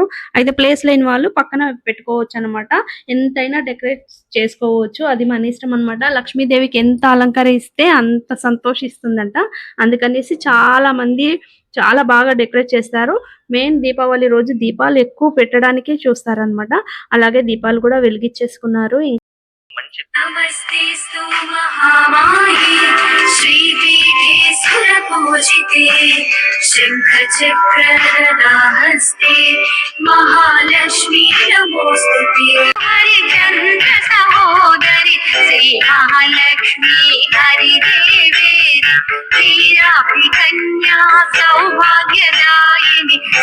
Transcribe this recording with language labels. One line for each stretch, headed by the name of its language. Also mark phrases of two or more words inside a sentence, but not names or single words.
Telugu: అయితే ప్లేస్ లేని వాళ్ళు పక్కన పెట్టుకోవచ్చు అనమాట. ఎంతైనా డెకరేట్ చేసుకోవచ్చు, అది మన ఇష్టం అనమాట. లక్ష్మీదేవికి ఎంత అలంకరిస్తే అంత సంతోషిస్తుందంట, అందుకనేసి చాలా మంది చాలా బాగా డెకరేట్ చేస్తారు. మెయిన్ దీపావళి రోజు దీపాలు ఎక్కువ పెట్టడానికి చూస్తారనమాట. అలాగే దీపాలు కూడా వెలిగించేసుకున్నారు.
Sanskrit: नमस्तेस्तु महामाये श्रीपीठे सुरपूजिते शङ्खचक्रगदाहस्ते महालक्ष्मी नमोस्तुते हरिचन्द्र सहोदरि श्री महालक्ष्मी हरिदेवे वीराभिकन्या सौभाग्यदायिनि